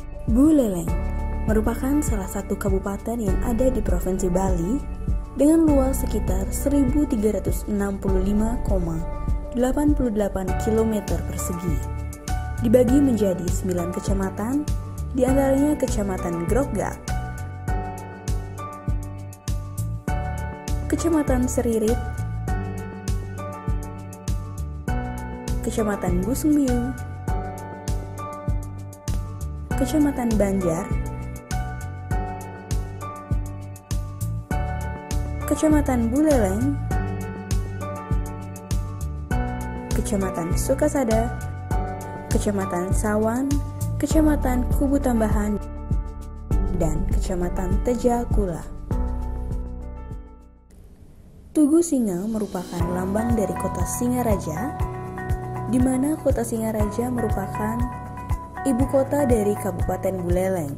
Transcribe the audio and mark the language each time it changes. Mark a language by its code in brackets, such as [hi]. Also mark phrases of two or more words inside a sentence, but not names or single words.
[id] Buleleng merupakan salah satu kabupaten yang ada di Provinsi Bali dengan luas sekitar 1365,88 km persegi. Dibagi menjadi 9 kecamatan, di antaranya Kecamatan Grogak, Kecamatan Seririt, Kecamatan Busungbiu, Kecamatan Banjar, Kecamatan Buleleng, Kecamatan Sukasada, Kecamatan Sawan, Kecamatan Kubu Tambahan, dan Kecamatan Tejakula. Tugu Singa merupakan lambang dari kota Singaraja, di mana kota Singaraja merupakan ibu kota dari Kabupaten Buleleng.